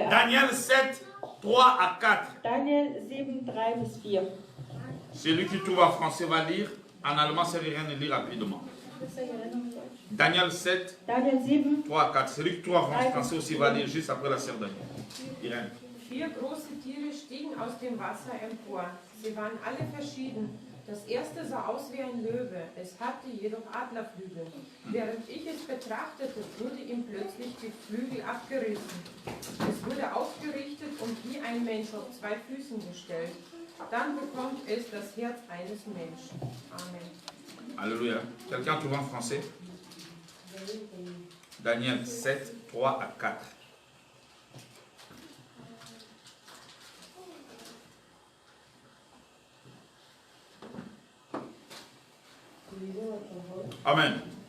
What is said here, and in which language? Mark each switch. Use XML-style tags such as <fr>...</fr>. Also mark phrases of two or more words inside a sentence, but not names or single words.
<fr>Daniel 7, 3 à 4.</fr> <de>Daniel 7, 3 bis 4.</de> <fr>Celui qui trouve en français va lire. En allemand, ça ne veut rien lire rapidement. Daniel 7, Daniel 7, 3 à 4. Celui qui trouve en français aussi va lire juste après la sœur Daniel. Irène.</fr> <de>4 große Tiere stiegen aus dem Wasser empor. Sie waren alle verschieden. Das erste sah aus wie ein Löwe, es hatte jedoch Adlerflügel. Während ich es betrachtete, wurde ihm plötzlich die Flügel abgerissen. Es wurde aufgerichtet und wie ein Mensch auf 2 Füßen gestellt. Dann bekommt es das Herz eines Menschen.</de> <fr>Amen. Alléluia. Quelqu'un trouve en français? Daniel 7, 3 à 4. Amen.</fr>